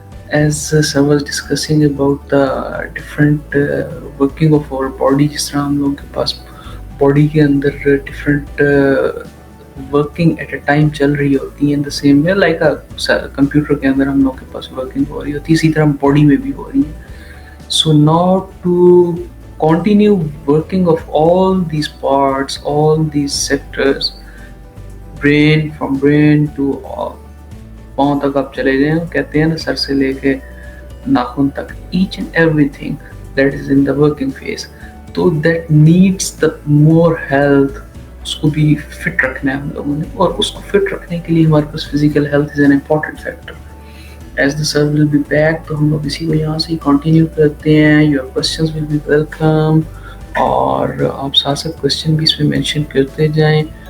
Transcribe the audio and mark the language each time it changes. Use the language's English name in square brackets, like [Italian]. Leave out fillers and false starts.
[English] As sir was discussing about the different working of our body, [Urdu] جس طرح ہم لوگوں کے پاس باڈی کے اندر [English] different working at a time [Urdu] چل رہی ہوتی ہیں, [English] in the same way like [Urdu] computer کے اندر ہم لوگوں کے پاس working ہو رہی ہوتی ہے, اسی طرح باڈی میں بھی ہو رہی ہے. [English] So now to continue working of all these parts, all these sectors, from brain to [Urdu] پاؤں تک آپ چلے جائیں, کہتے ہیں نا سر سے لے کے ناخن تک, [English] each and everything that is in the working phase. تو that needs the more health. [Urdu] اس کو بھی فٹ رکھنا ہے ہم لوگوں نے, اور اس کو فٹ رکھنے کے لیے ہمارے پاس [English] physical health is an important factor. As the sir will be back, [Urdu] تو ہم لوگ اسی کو یہاں سے کنٹینیو کرتے ہیں. [English] Your questions will be welcome, [Urdu] اور آپ ساتھ ساتھ کوشچن بھی اس میں مینشن کرتے جائیں.